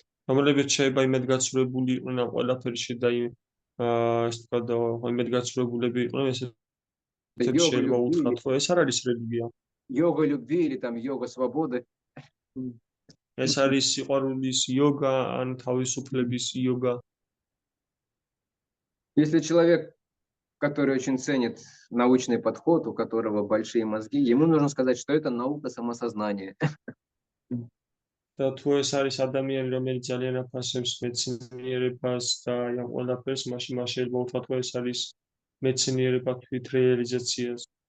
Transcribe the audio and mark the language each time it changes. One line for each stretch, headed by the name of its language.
Georgian: რომელებიც შეიძლება იმედგაცრუებული იყვნენ ამ ყველაფერში და ეს თქვა და იმედგაცრუებულები იყვნენ, ესეც შეიძლება უთხრათ, რომ ეს არ არის რელიგია.
Russian: Йога любви или там йога свободы.
Georgian: ეს არის სიყვარულის იოგა ან თავისუფლების იოგა.
Russian: Если человек, который очень ценит научный подход, у которого большие мозги, ему нужно сказать, что это наука самосознания.
Georgian: და თუ ეს არის ადამიანი, რომელიც ძალიან აფასებს მეცნიერებას და ამ ყველაფერს, მაშინ მას შეიძლება უთხრათ, რომ ეს არის მეცნიერება თვითრეალიზაციას.